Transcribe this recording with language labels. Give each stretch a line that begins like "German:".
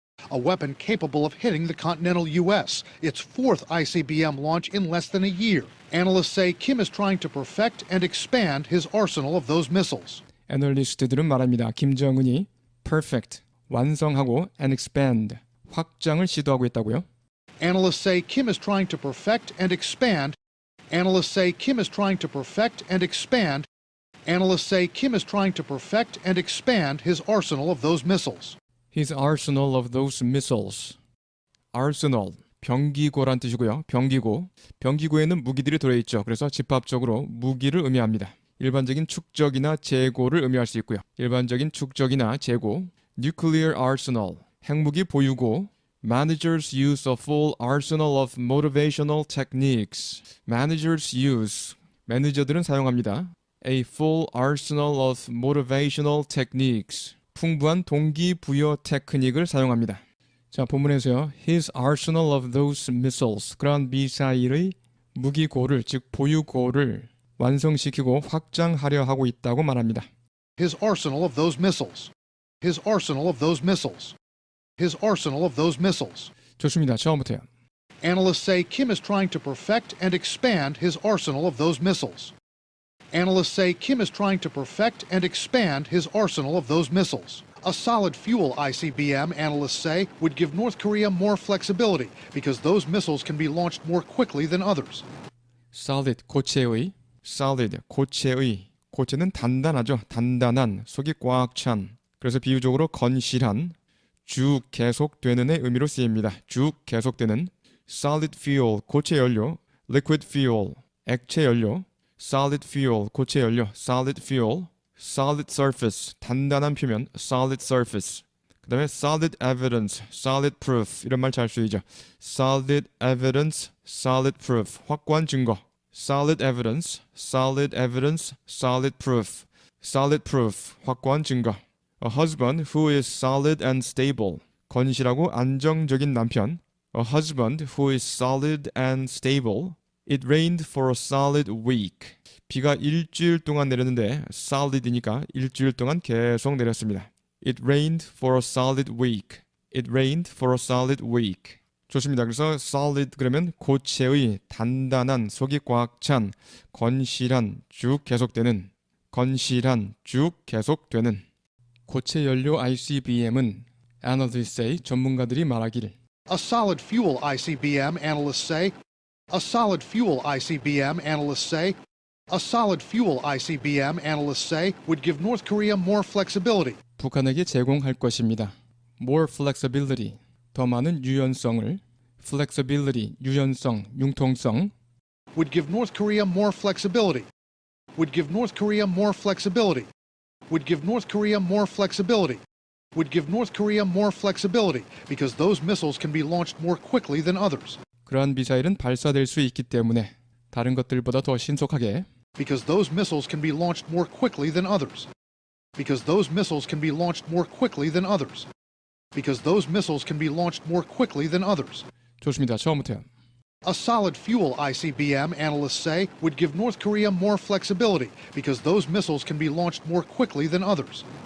English: A weapon capable of hitting the continental U.S., its fourth ICBM launch in less than a year. Analysts say Kim is trying to perfect and expand his arsenal of those missiles.
Korean: 애널리스트들은 말합니다. 김정은이 perfect, 완성하고 and expand, 확장을 시도하고 있다고요.
English: Analysts say Kim is trying to perfect and expand. Analysts say Kim is trying to perfect and expand. Analysts say Kim is trying to perfect and expand his arsenal of those missiles. His arsenal of those missiles.
Korean: Arsenal, 병기고란 뜻이고요. 병기고. 병기고에는 무기들이 들어있죠. 그래서 집합적으로 무기를 의미합니다. 일반적인 축적이나 재고를 의미할 수 있고요. 일반적인 축적이나 재고.
English: Nuclear arsenal,
Korean: 핵무기 보유고.
English: Managers use a full arsenal of motivational techniques. Managers use,
Korean: 매니저들은 사용합니다.
English: A full arsenal of motivational techniques.
Korean: 풍부한 동기부여 테크닉을 사용합니다. 자, 본문에서요.
English: His arsenal of those missiles.
Korean: 그러한 미사일의 무기고를, 즉 보유고를 완성시키고 확장하려 하고 있다고 말합니다.
English: His arsenal of those missiles. His arsenal of those missiles. His arsenal of those missiles.
Korean: 좋습니다. 처음부터요.
English: Analysts say Kim is trying to perfect and expand his arsenal of those missiles. Analysts say Kim is trying to perfect and expand his arsenal of those missiles. A solid fuel ICBM, analysts say, would give North Korea more flexibility because those missiles can be launched more quickly than others.
Korean: Solid, 고체의. Solid, 고체의. 고체는 단단하죠. 단단한, 속이 꽉 찬. 그래서 비유적으로 건실한, 쭉 계속되는의 의미로 쓰입니다. 쭉 계속되는. Solid fuel, 고체 연료. Liquid fuel, 액체 연료.
English: Solid fuel,
Korean: 고체 연료.
English: Solid fuel. Solid surface,
Korean: 단단한 표면.
English: Solid surface.
Korean: 그 다음에
English: solid evidence, solid proof.
Korean: 이런 말 잘 쓰이죠.
English: Solid evidence, solid proof.
Korean: 확고한 증거.
English: Solid evidence, solid evidence, solid proof. Solid proof,
Korean: 확고한 증거.
English: A husband who is solid and stable.
Korean: 건실하고 안정적인 남편.
English: A husband who is solid and stable. It rained for a solid week.
Korean: 비가 일주일 동안 내렸는데 solid이니까 일주일 동안 계속 내렸습니다.
English: It rained for a solid week. It rained for a solid week.
Korean: 좋습니다. 그래서 solid 그러면 고체의 단단한 속이 꽉 찬 건실한 쭉 계속되는 건실한 쭉 계속되는 고체 연료 ICBM은
English: analysts say
Korean: 전문가들이 말하길
English: A solid fuel ICBM, analysts say. A solid fuel ICBM, analysts say. A solid fuel ICBM, analysts say, would give North Korea more flexibility.
Korean: 북한에게 제공할 것입니다.
English: More flexibility,
Korean: 더 많은 유연성을 flexibility, 유연성, 융통성
English: Would give North Korea more flexibility. Would give North Korea more flexibility. Would give North Korea more flexibility. Would give North Korea more flexibility because those missiles can be launched more quickly than others.
Korean: 그러한 미사일은 발사될 수 있기 때문에 다른 것들보다 더 신속하게
English: Because those missiles can be launched more quickly than others. Because those missiles can be launched more quickly than others. Because those missiles can be launched more quickly than others.
Korean: 좋습니다. 처음부터요.
English: A solid fuel ICBM, analysts say, would give North Korea more flexibility because those missiles can be launched more quickly than others.